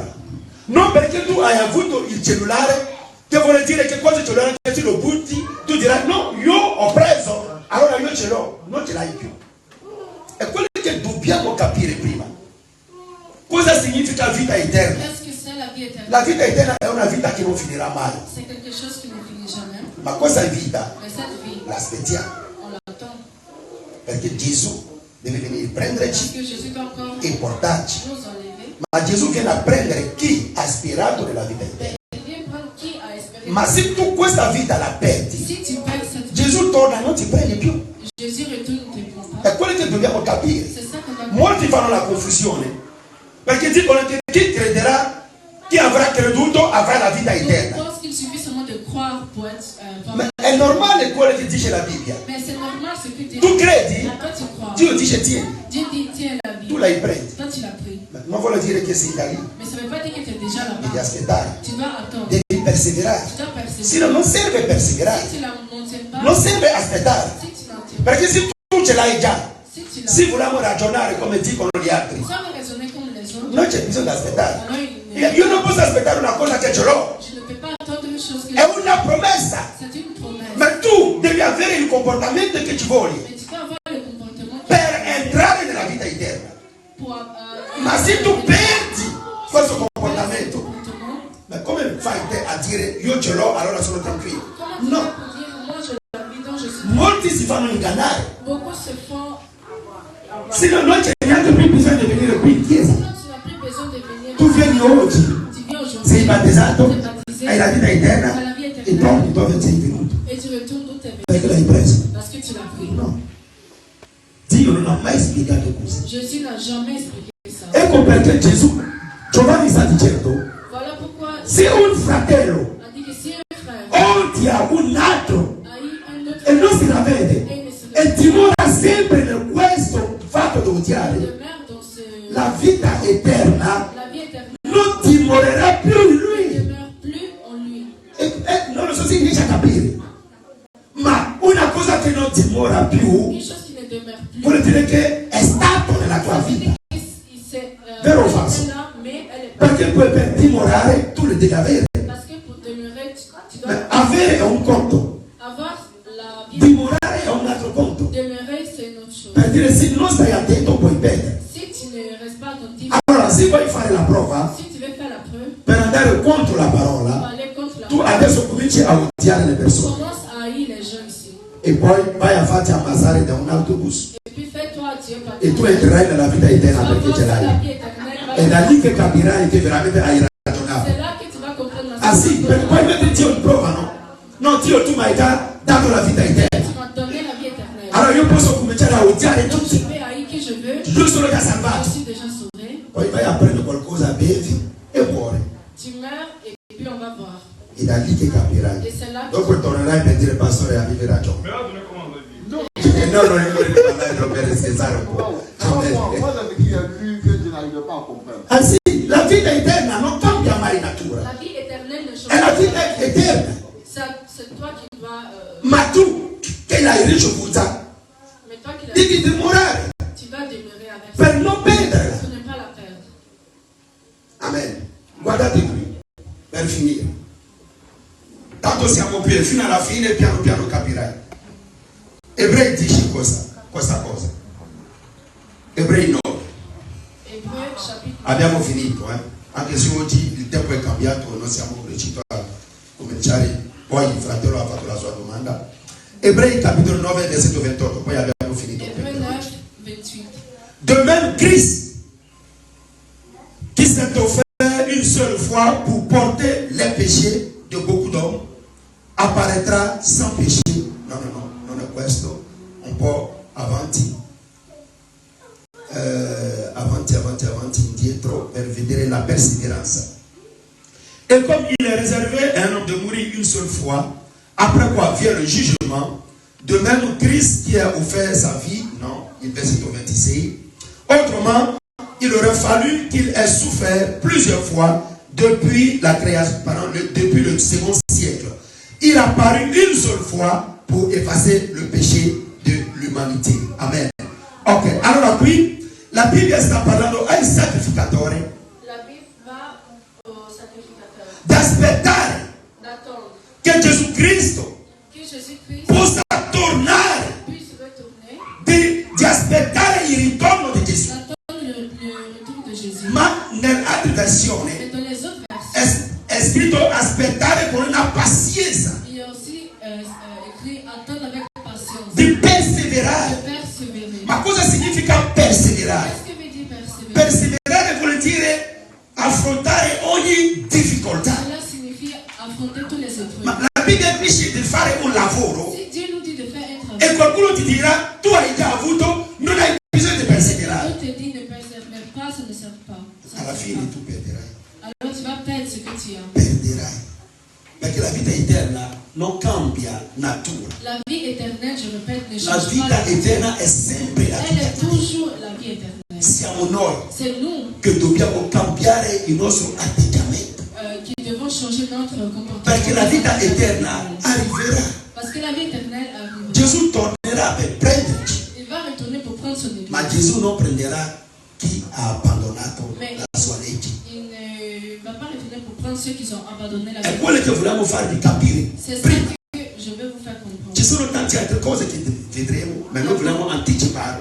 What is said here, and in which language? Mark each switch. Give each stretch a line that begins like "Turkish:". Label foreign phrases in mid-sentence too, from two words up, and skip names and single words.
Italian: Non perché tu hai avuto il cellulare, che vuol dire che questo cellulare che tu lo butti, tu dirai no, io ho preso, allora io ce l'ho, non ce l'hai più. È quello che dobbiamo capire prima. Cosa significa vita eterna?
French: Qu'est-ce que c'est la vie éternelle?
Italian: La vita eterna è una vita che non finirà mai.
French: C'est quelque chose qui ne finit jamais.
Italian: Ma cosa è vita?
French: Mais cette vie,
Italian: L'aspettiamo.
French: on l'attend.
Italian: Perché Gesù deve venire a
French: Parce
Italian: prenderci
French: que Jésus doit encore
Italian: e portarci.
French: nous enlever.
Italian: Ma Gesù viene a prendere chi ha aspirato nella vita eterna.
French: Il vient prendre qui a espéré.
Italian: Ma se tu questa vita la perdi,
French: Si tu perds cette vie,
Italian: Gesù torna e non ti prende più.
French: Jésus retourne, ne te prend pas.
Italian: È quello che dobbiamo capire.
French: C'est ça qu'on doit
Italian: Molti fanno la confusione perché dicono che chi crederà, chi avrà creduto avrà la vita
French: Je
Italian: eterna.
French: pense qu'il suffit seulement de croire pour être
Italian: Ma è normale quello che dice la Bibbia.
French: Mais c'est normal ce que Dieu
Italian: Tu
French: dit.
Italian: credi?
French: Toi tu crois.
Italian: Dio dice tieni,
French: Dieu dit tiens la vie.
Italian: tu la prendi.
French: Toi tu l'as pris.
Italian: Ma non vuole dire che sei da lì,
French: Mais ça ne veut pas dire que tu es déjà
Italian: devi
French: là-bas.
Italian: aspettare,
French: Tu dois attendre.
Italian: devi perseverare.
French: Tu dois persévérer.
Italian: Se no, non serve perseverare,
French: Si tu la maintiens pas,
Italian: non serve aspettare.
French: si tu n'en tiens pas,
Italian: Perché se tu ce l'hai già,
French: si tu l'as,
Italian: se vogliamo ragionare come dicono gli altri,
French: sans raisonner comme les autres,
Italian: non c'è bisogno di aspettare.
French: alors
Italian: Io non posso aspettare una cosa che ce l'ho,
French: je ne peux pas attendre une chose que
Italian: è una promessa.
French: c'est une promesse.
Italian: Ma tu devi avere il comportamento che ci vuole
French: Mais tu dois avoir le comportement
Italian: per entrare nella vita eterna.
French: pour
Italian: Ma se tu perdi questo comportamento,
French: comportement.
Italian: ma come fai te a dire io ce l'ho, allora sono tranquillo?
French: Comment tu fais
Italian: No,
French: pour dire moi je la vis donc je suis.
Italian: molti si fanno ingannare.
French: Beaucoup se font.
Italian: Se no, non c'è neanche più bisogno di venire qui in chiesa.
French: Sinon tu n'as plus besoin de venir.
Italian: Tu vieni oggi,
French: Tu viens aujourd'hui.
Italian: sei battezzato,
French: Tu es baptisé.
Italian: hai la vita
French: Tu as
Italian: eterna
French: la vie
Italian: e
French: éternelle.
Italian: torni dove sei venuto.
French: Et tu retournes d'où tu es venu.
Italian: Perché l'hai preso?
French: Parce que tu l'as pris.
Italian: No. Dio non ha mai spiegato così.
French: Jésus n'a jamais expliqué ça.
Italian: Ecco perché Gesù, Giovanni sta dicendo,
French: Voilà pourquoi
Italian: se un fratello
French: a dit que si un frère
Italian: odia un altro
French: a eu un autre
Italian: e non si la vede
French: et il ne se
Italian: e dimora sempre in questo fatto di odiare,
French: demeure dans ce.
Italian: la vita eterna
French: La vie éternelle
Italian: non dimorerà più in
French: ne
Italian: lui.
French: demeure plus en lui.
Italian: E non lo so se riesce a capire, ma una cosa che non dimora più
French: Une chose qui ne demeure plus.
Italian: vuol dire che è stato nella tua vita.
French: Il s'est.
Italian: Vero o falso?
French: Elle est là, mais elle est pas.
Italian: Perché poi per dimorare tu le devi avere.
French: Parce que pour demeurer, tu dois
Italian: Ma avere è un conto,
French: avoir la vie.
Italian: dimorare è un altro conto.
French: Demeurer, c'est une autre chose.
Italian: Per dire se non stai attento puoi perdere.
French: Si tu ne restes pas attentif,
Italian: Allora se vuoi fare la prova
French: si tu veux faire la preuve,
Italian: per andare contro la
French: pour
Italian: parola,
French: aller contre la
Italian: tu
French: parole,
Italian: adesso cominci a odiare le persone
French: commence à haïr les gens ici.
Italian: e poi vai a farti ammazzare da un autobus
French: Et puis fais-toi Dieu par
Italian: e tu entrerai nella vita eterna perché ce
French: la
Italian: l'hai.
French: vie éternelle.
Italian: È da lì che capirai che veramente hai ragionato.
French: C'est là que tu vas comprendre la
Italian: Ah sì, perché poi mentre Dio ti prova, no? No, Dio tu mi hai dato la vita eterna.
French: Tu m'as donné la vie éternelle.
Italian: Allora io posso cominciare a odiare
French: Donc je
Italian: tutti,
French: peux haïr qui je veux.
Italian: giusto che ha
French: Je
Italian: salvato.
French: suis déjà sauvé.
Italian: Poi vai a prendere qualcosa, bevi e muori.
French: Tu meurs et puis on va voir.
Italian: È da lì che capirai.
French: Et c'est là que
Italian: Dopo tornerai per dire pastore avevi ragione. No, non è quello di parlare per scherzare un po'.
French: Moi, j'avais dit à lui que je n'arrivais pas à comprendre.
Italian: Anzi, la vita eterna non cambia mai natura.
French: la vie éternelle ne change
Italian: È la
French: pas.
Italian: vita eterna.
French: C'est toi qui dois.
Italian: Ma tu che l'hai ricevuta
French: Mais toi qui l'as.
Italian: devi dimorare
French: Tu vas demeurer avec
Italian: per
French: ça.
Italian: non perderla.
French: Pour ne pas la perdre.
Italian: Amen. Guardate qui, per finire. Tanto siamo qui, fino alla fine piano piano capirai. Ebrei dice cosa? questa cosa. Ebrei 9.
French: Hébreux chapitre 9.
Italian: Abbiamo finito, anche se oggi il tempo è cambiato, non siamo riusciti a cominciare, poi il fratello ha fatto la sua domanda. Ebrei capitolo 9, versetto 28, poi abbiamo finito.
French: Hébreux 9, 28. De même, Christ, qui s'est offert une seule fois pour porter les péchés de beaucoup d'hommes, apparaîtra sans péché.
Italian: Non è questo, un po' avanti. Avanti, indietro, per vedere la persévérance.
French: Et comme il est réservé à un homme de mourir une seule fois, après quoi vient le jugement, de même Christ qui a offert sa vie, non, il verset 26, autrement, il aurait fallu qu'il ait souffert plusieurs fois depuis la création, depuis le second siècle. Il a apparu une seule fois pour effacer le péché de l'humanité. Amen.
Italian: Ok, allora qui la Bibbia sta parlando ai sacrificatori.
French: La Bible va au sacrificateur.
Italian: D'aspettare
French: D'attendre
Italian: che Gesù Cristo
French: que Jésus-Christ
Italian: possa tornare,
French: puisse retourner.
Italian: di aspettare il ritorno di Gesù.
French: D'attendre le retour de Jésus.
Italian: Ma nell'altra versione
French: Mais dans les autres versions,
Italian: è scritto aspettare con una pazienza,
French: il y a aussi écrit attendre avec patience.
Italian: di
French: De
Italian: perseverare.
French: persévérer.
Italian: Ma cosa significa perseverare?
French: Qu'est-ce que veut dire persévérer?
Italian: Perseverare vuol dire affrontare ogni difficoltà.
French: Cela signifie affronter tous les épreuves.
Italian: Ma la Bibbia dice di fare un lavoro
French: Si Dieu nous dit de faire un travail,
Italian: e qualcuno ti dirà tu hai già avuto, non hai bisogno di perseverare.
French: Dieu te dit ne persévère pas, ça ne sert pas. Ça ne
Italian: Alla
French: sert
Italian: fine
French: pas.
Italian: tu perderai.
French: Alors tu vas perdre ce que tu as.
Italian: Perderai. Perché la vita eterna non cambia natura.
French: La vie éternelle, je répète, ne
Italian: La
French: change
Italian: vita
French: pas.
Italian: eterna è sempre la
French: Elle
Italian: vita
French: est
Italian: eterna.
French: toujours la vie éternelle.
Italian: Siamo noi
French: C'est nous
Italian: che dobbiamo cambiare il nostro atteggiamento.
French: qui devons changer notre comportement.
Italian: Perché la vita eterna arriverà.
French: Parce que la vie éternelle arrive.
Italian: Gesù tornerà per prenderci.
French: Il va retourner pour prendre son église.
Italian: Ma Gesù non prenderà chi ha abbandonato la sua legge.
French: Il ne va pas retourner pour prendre ceux qui ont abandonné la
Italian: È
French: vie.
Italian: quello che vogliamo farvi capire.
French: C'est ça
Italian: Prima.
French: que je vais vous faire comprendre.
Italian: Ci sono tante altre cose che vedremo, ma noi vogliamo anticipare